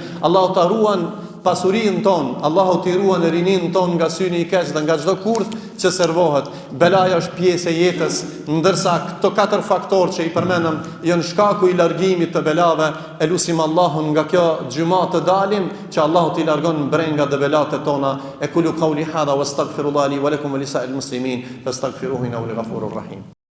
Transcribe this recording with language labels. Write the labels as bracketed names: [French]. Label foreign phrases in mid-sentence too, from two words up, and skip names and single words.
[Albanian] Allahu ta ruan pasurinë ton, Allahu t'i ruan rinin ton nga syni i keq dhe nga çdo kurth që servohet. Belaja është pjesë e jetës, ndërsa këto 4 faktorë që i përmendëm janë shkaku i largimit të belave. E lutim Allahun nga kjo xhumë të dalim që Allahu t'i largon brenga dhe belat e tona. [Arabic] أقول قولي هذا وأستغفر الله لي ولكم ولسائر المسلمين فاستغفروه إنه الغفور الرحيم.